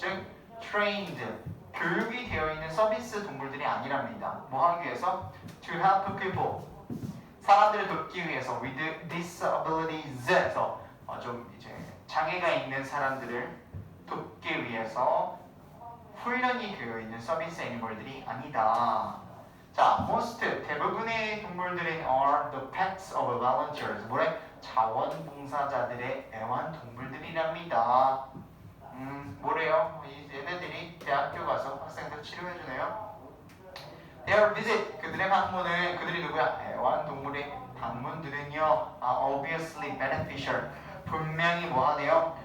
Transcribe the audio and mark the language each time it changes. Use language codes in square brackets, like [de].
[ko] 즉 trained 교육이 되어 있는 서비스 동물들이 아니랍니다. 뭐 하기 위해서? [en] to help people [ko] 사람들을 돕기 위해서 [en] with disabilities [ko] 에서 좀 이제 장애가 있는 사람들을 돕기 위해서 훈련이 되어 있는 서비스 애니멀들이 아니다. [en] 자, most [ko] 대부분의 동물들은 [en] are the pets of volunteers. [ko] 뭐래? 자원봉사자들의 애완동물들이랍니다. 뭐래요? 이 얘네들이 대학교 가서 학생들 치료해주네요. [en] Their visit [ko] 그들의 방문은 그들이 누구야? 애완동물의 방문들은요. [en] obviously beneficial. [ko] 분명히 뭐 하네요?